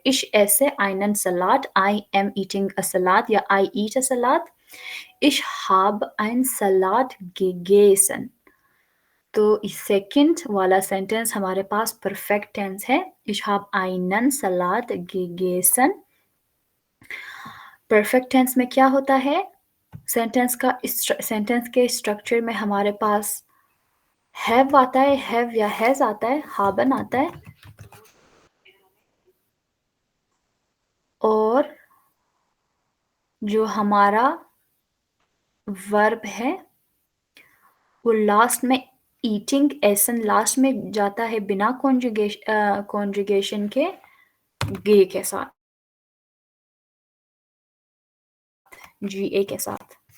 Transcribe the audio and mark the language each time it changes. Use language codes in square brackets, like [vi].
[de] इश ऐसे आइनन सलाद, [en] I am eating a salad या I eat a salad. [de] Ich habe ein Salat gegessen। [hi] तो सेकंड वाला सेंटेंस हमारे पास परफेक्ट टेंस है। [de] Ich habe einen Salat gegessen। [hi] Perfect tense में क्या होता है? सेंटेंस के स्ट्रक्चर में हमारे पास हैव आता है, हैव या हैज आता है, हाबन आता है और जो हमारा वर्ब है वो लास्ट में ईटिंग एसन लास्ट में जाता है बिना कॉन्जुगेशन के गे के साथ, जी ए के साथ।